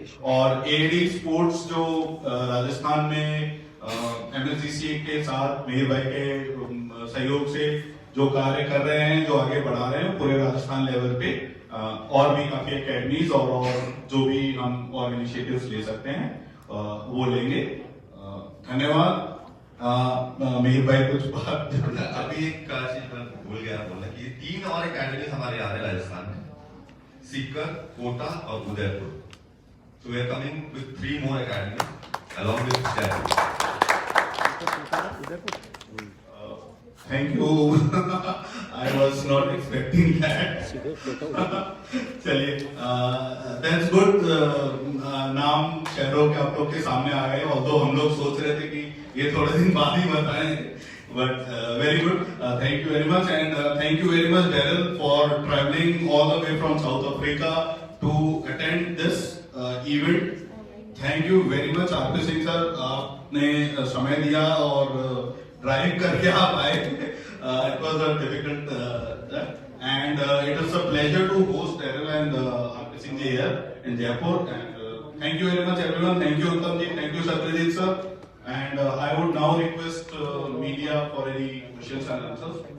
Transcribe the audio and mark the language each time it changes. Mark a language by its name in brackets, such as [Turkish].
[Hindi] और AD sports जो राजस्थान में MSDCA के साथ मेहर भाई के सहयोग से जो कार्य कर रहे हैं, जो आगे बढ़ा रहे हैं पूरे राजस्थान लेवल पे, और भी काफी एकेडमीज और जो भी हम और इनिशिएटिव्स ले सकते हैं वो लेंगे। धन्यवाद। मेहर भाई कुछ बात अभी एक चीज मैं भूल गया बोलना कि 3 और एकेडमी हमारे आ रहे हैं राजस्थान में, सीकर, कोटा और Udaipur. [English] So we are coming with 3 more academies along with Jaipur. Thank you. I was not expecting that. [Hindi] चलिए, [English] that's good. [Hindi] नाम शहरों के आप लोग के सामने आ गए, और तो हम लोग सोच रहे थे कि ये थोड़े दिन बाद ही बताएं, [English] But very good. Thank you very much, and thank you very much, Daryl, for traveling all the way from South Africa to attend this event. Thank you very much, RP Singh sir. [Hindi] आपने समय दिया और drive करके आप आए. [English] It was a difficult and it is a pleasure to host Daryl and RP Singh ji here in Jaipur. And thank you very much, everyone. Thank you, Uttam ji. Thank you, Satyajit sir. And I would now request media for any questions and answers.